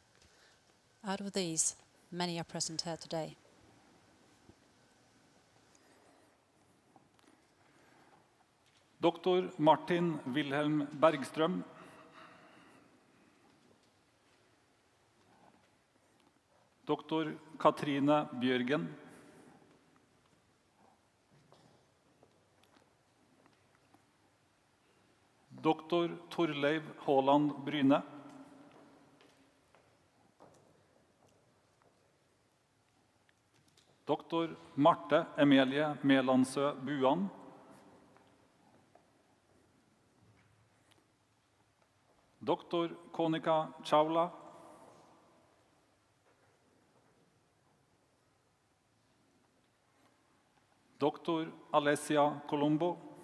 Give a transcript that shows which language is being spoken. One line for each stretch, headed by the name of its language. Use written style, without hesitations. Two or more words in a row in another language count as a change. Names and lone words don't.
English: Out of these, many are present here today.
Norwegian: Doktor Martin Wilhelm Bergstrøm. Doktor Katrine Bjørgen. Doktor Torleiv Haaland Bryne. Doktor Marte Emilie Melansø Buan. Doktor Konika Chawla. Doktor Alessia Colombo.